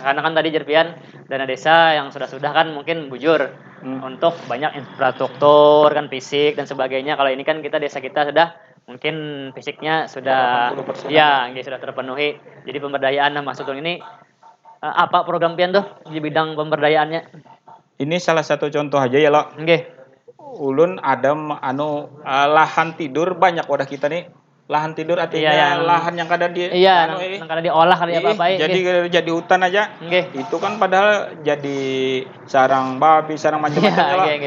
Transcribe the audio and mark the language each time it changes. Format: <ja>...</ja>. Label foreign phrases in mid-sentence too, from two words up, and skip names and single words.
<id>Karena kan tadi jarpian dana desa yang sudah kan mungkin bujur untuk banyak infrastruktur kan fisik dan sebagainya. Kalau ini kan desa kita sudah mungkin fisiknya sudah 80%. Ya sudah terpenuhi. Jadi pemberdayaan maksud ini apa program pian tuh di bidang pemberdayaannya? Ini salah satu contoh aja ya lo. Nggih.</id> <bjn>Ulun ada lahan tidur banyak wadah kita nih. Lahan tidur artinya lahan yang kada yang kada diolah kada apa-apa.</bjn> <id>Jadi hutan aja. Nggih. Itu kan padahal jadi sarang babi, sarang macam-macam ya.</id>